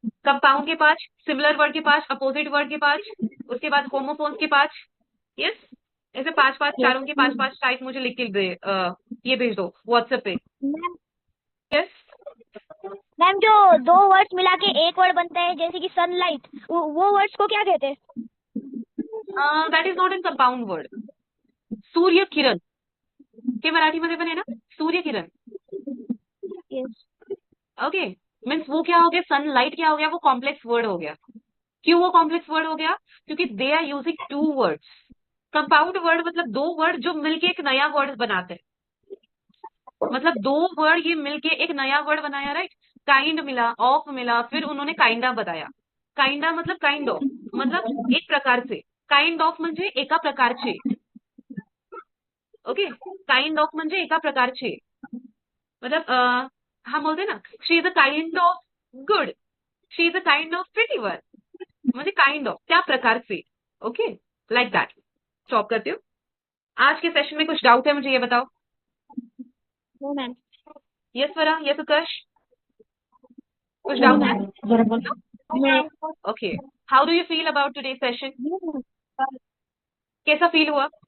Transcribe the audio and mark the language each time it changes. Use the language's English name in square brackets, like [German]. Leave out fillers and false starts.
[Hindi] Compound के 5, similar word के 5, opposite word के 5, उसके बाद होमोफोन्स के 5. यस. ऐसे 5-5 चारों के 5-5 टाइप मुझे लिख के दे, ये भेज दो व्हाट्सएप पे. [English] Ma'am yes. [Hindi] मैम जो 2 वर्ड्स मिला के एक वर्ड बनता है जैसे कि सनलाइट, वो वर्ड्स को क्या कहते हैं? [English] That is not in compound word. [Marathi] Surya Kiran हे मराठीमध्ये पण आहे ना, Surya Kiran. [English] Yes. Okay. [Hindi] Means वो क्या हो गया, सनलाइट क्या हो गया, वो कॉम्प्लेक्स वर्ड हो गया. क्यों वो कॉम्प्लेक्स वर्ड हो गया? क्योंकि [English] They are using 2 words. [Hindi] Compound word मतलब 2 वर्ड जो मिलके एक नया वर्ड बनाते हैं. मतलब 2 वर्ड ये मिलके एक नया वर्ड बनाया. [English] Right. [Hindi] काइंड मिला, ऑफ मिला, फिर उन्होंने काइंडा बताया. काइंडा मतलब काइंड ऑफ, मतलब एक प्रकार से. [Marathi] काइंड ऑफ म्हणजे एका प्रकारचे. ओके. काइंड ऑफ म्हणजे एका प्रकारचे. [Hindi] मतलब हम बोलते ना, [English] She is a kind of good, she is a kind of pretty one. [Marathi] म्हणजे काइंड ऑफ त्या प्रकारचे. [English] Okay. Like that. Stop [Hindi] करती हूँ. आज के सेशन में कुछ डाउट है मुझे ये बताओ. [English] No ma'am. [Hindi] यस स्वरा, यस उत्कर्ष, कुछ डाउट है? [Marathi] बरोबर. [English] Okay. How do you feel about today session? [Hindi] कैसा फील हुआ?